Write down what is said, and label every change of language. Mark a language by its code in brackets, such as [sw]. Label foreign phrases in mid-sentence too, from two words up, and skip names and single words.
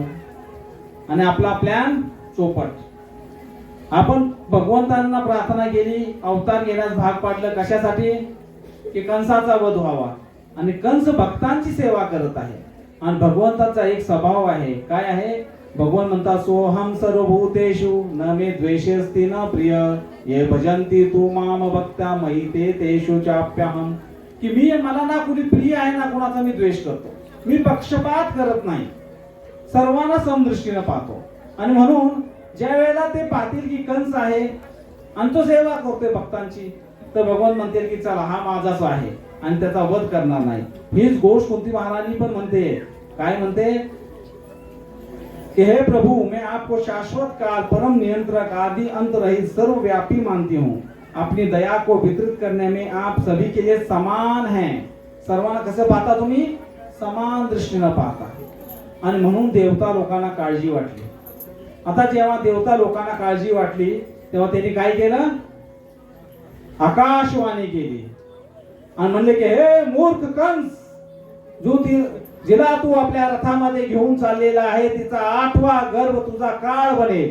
[mr] आणि आपला प्लॅन चोपट. आपण भगवंतांना प्रार्थना केली, अवतार घेण्यास भाग पाडलं. कशासाठी? की कंसाचा वध व्हावा. आणि कंस भक्तांची सेवा करत आहे. आणि भगवंताचा एक स्वभाव आहे. काय आहे? भगवान म्हणतात [sa] सोहम सर्वभूतेषु न मे द्वेषस्ति न प्रिय ये भजन्ति तू माम भक्त्या मयि ते तेषु चाप्यहम. [mr] की मला ना कुणी प्रिय आहे ना कुणाचा मी द्वेष करतो. मी पक्षपात करत नाही, सर्वांना समदृष्टीने पाहतो. आणि म्हणून ज्या वेळेला ते पाहतील की कंस आहे आणि तो सेवा करतोय भक्तांची, तर भगवान म्हणतील की चला हा माझाच आहे आणि त्याचा वध करणार नाही. हीच गोष्ट कुंती महारानी पण म्हणते. काय म्हणते? [hi] कि हे प्रभु मैं आपको शाश्वत काल, परम नियंत्रक, आदि अंत रहित, सर्वव्यापी मानती हूँ. अपनी दया को वितरित करने में आप सभी के लिए समान हैं. [mr] सर्वांना कसं पाहता तुम्ही? समान दृष्टीने पाहता. आणि म्हणून देवता लोकांना काळजी वाटली. आता जेव्हा देवता लोकांना काळजी वाटली तेव्हा त्यांनी काय केलं? आकाशवाणी केली आणि म्हणले की हे मूर्ख कंस, जिला तू आपल्या रथामध्ये घेऊन चाललेला आहे तिचा 8वा गर्भ तुझा काळ बनेल.